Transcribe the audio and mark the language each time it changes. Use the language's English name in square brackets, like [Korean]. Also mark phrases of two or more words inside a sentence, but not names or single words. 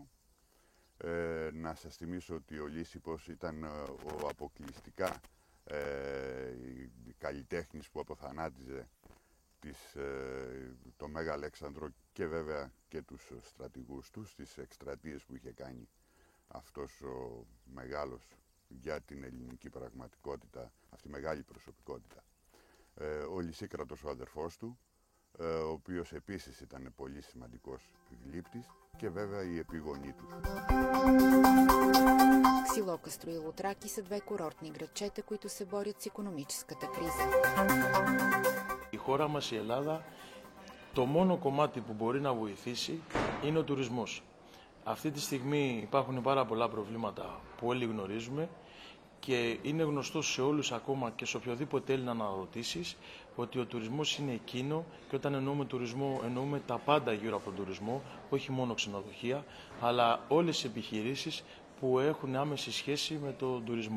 [Greek] Να σας θυμίσω ότι ο Λύσιππος ήταν ο αποκλειστικά καλλιτέχνης που αποθανάτιζε το Μέγα Αλέξανδρο και βέβαια και τους στρατηγούς του στις εκστρατείες που είχε κάνει αυτός ο μεγάλος για την ελληνική πραγματικότητα, αυτή η μεγάλη προσωπικότητα. Ο Λυσίκρατος, ο αδερφός του, ο οποίος επίσης ήταν πολύ σημαντικός γλύπτης, και βέβαια η επίγονή του. [Bulgarian] Ксилокастро и Лутраки са две курортни градчета, които се борят с икономическата криза. [Greek] Η χώρα μας, η Ελλάδα, το μόνο κομμάτι που μπορεί να βοηθήσει είναι ο τουρισμός. Αυτή τη στιγμή υπάρχουν πάρα πολλά προβλήματα που όλοι γνωρίζουμε και είναι γνωστό σε όλους, ακόμα και σε οποιοδήποτε Έλληνα να ρωτήσεις, ότι ο τουρισμός είναι εκείνο, και όταν εννοούμε τουρισμό εννοούμε τα πάντα γύρω από τον τουρισμό, όχι μόνο ξενοδοχεία, αλλά όλες τις επιχειρήσεις που έχουν άμεση σχέση με τον τουρισμό.